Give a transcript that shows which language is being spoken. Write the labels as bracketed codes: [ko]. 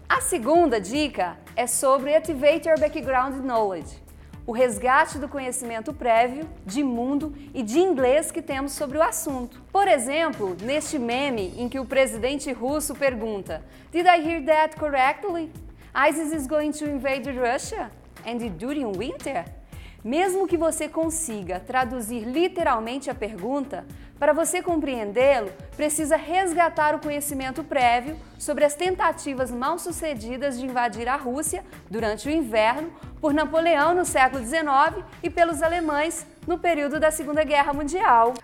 [pt] A segunda dica é sobre [en] Activate Your Background Knowledge, [pt] o resgate do conhecimento prévio de mundo e de inglês que temos sobre o assunto. Por exemplo, neste meme em que o presidente russo pergunta: [en] Did I hear that correctly? ISIS is going to invade Russia? And during winter? [pt] Mesmo que você consiga traduzir literalmente a pergunta, para você compreendê-lo, precisa resgatar o conhecimento prévio sobre as tentativas mal-sucedidas de invadir a Rússia durante o inverno por Napoleão no século XIX e pelos alemães no período da Segunda Guerra Mundial.